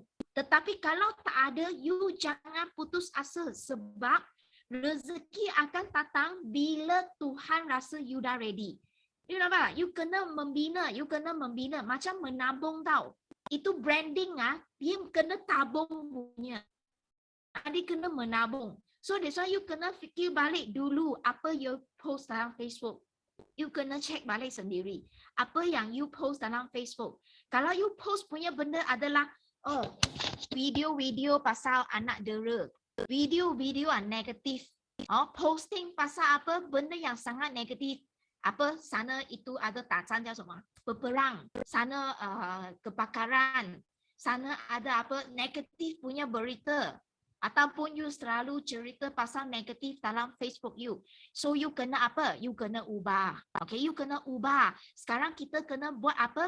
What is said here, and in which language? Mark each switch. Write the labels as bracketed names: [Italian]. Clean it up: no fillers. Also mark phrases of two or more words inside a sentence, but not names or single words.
[Malay] Tetapi kalau tak ada, you jangan putus asa sebab rezeki akan datang bila Tuhan rasa you dah ready. You nampak? You kena membina. Macam menabung tau. Itu branding dia kena tabung punya. Dia kena menabung. [English] So that's why you [Malay] kena fikir balik dulu apa you post dalam Facebook. You kena check balik sendiri. Apa yang you post dalam Facebook. Kalau you post punya benda adalah video-video pasal anak dera. Video-video yang negatif. Posting pasal apa benda yang sangat negatif. Apa sana itu ada tacan [Chinese] 叫什么 [Malay] berperang. Sana kebakaran. Sana ada apa negatif punya berita. Ataupun you selalu cerita pasal negatif dalam Facebook you. [English] So you [Malay] kena apa? You kena ubah. Okay, you kena ubah. Sekarang kita kena buat apa?